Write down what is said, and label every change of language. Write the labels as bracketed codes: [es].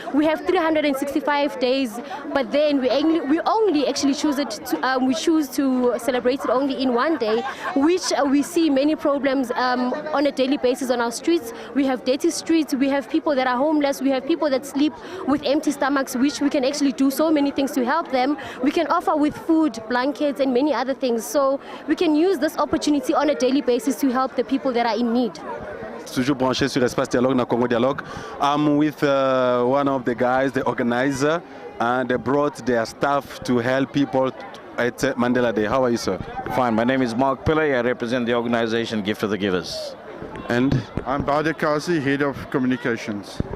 [en] We have 365 days, but then we only actually choose it to, we choose to celebrate it only in one day, which we see many problems on a daily basis on our streets. We have dirty streets, we have people that are homeless, we have people that sleep with empty stomachs, which we can actually do so many things to help them. We can offer with food, blankets, and many other things. So we can use this opportunity on a daily basis to help the people that are in need. [fr] Toujours branché sur Espace Dialogue dans Congo Dialogue. [en] I'm with one of the guys, the organizer, and they brought their staff to help people at Mandela Day. How are you, sir? Fine. My name is Mark Pillay. I represent the organization Gift of the Givers. And? I'm Bader Kazi, Head of Communications.